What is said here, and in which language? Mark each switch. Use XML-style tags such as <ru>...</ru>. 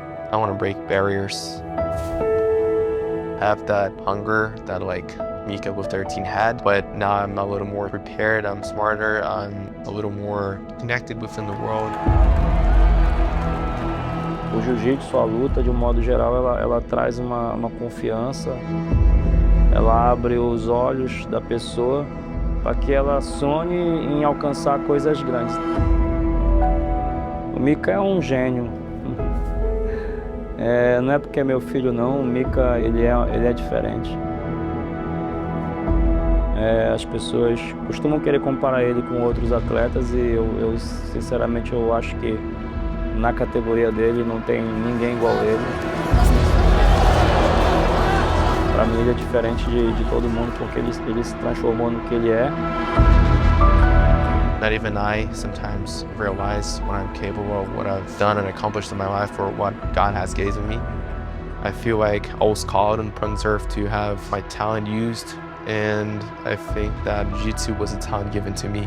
<en>I want to break barriers. Have that hunger that like Mika with 13 had, but now I'm a little more prepared, I'm smarter, I'm a little more connected within the world.</en> <pt>O jiu-jitsu, a luta, de um modo geral, ela traz uma confiança, ela abre os olhos da pessoa para que ela sonhe em alcançar coisas grandes. O Mika é um gênio. Não é porque é meu filho não, o Mika ele é diferente. As pessoas costumam querer comparar ele com outros atletas e eu sinceramente eu acho que na categoria dele não tem ninguém igual a ele. Para mim ele é diferente de todo mundo porque ele se transformou no que ele é.</pt> <en>Not even I sometimes realize when I'm capable of what I've done and accomplished in my life or what God has given me. I feel like I was called and put on this earth to have my talent used, and I think that jiu-jitsu was a talent given to me.</en>